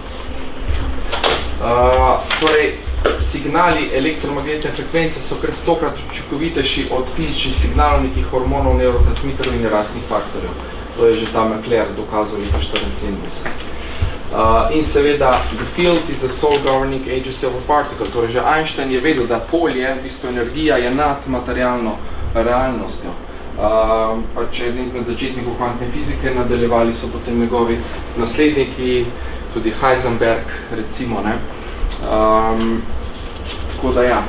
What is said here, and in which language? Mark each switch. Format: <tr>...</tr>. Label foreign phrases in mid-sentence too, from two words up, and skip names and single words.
<sl>Torej, signali elektromagnetne frekvence so kar 100-krat učinkovitejši od fizičnih signalov nekih hormonov, neurotransmiterov in rastnih faktorjev. To je že ta McClure dokazal leta 1974. In seveda,</sl> <en>the field is the sole governing agency of a particle.</en> <sl>Torej, že Einstein je vedel, da polje, v bistvu energija, je nad materialno realnostjo. Če eden izmed začetnikov kvantne fizike nadaljevali so potem njegovi nasledniki, tudi Heisenberg, recimo. Tako da ja.</sl>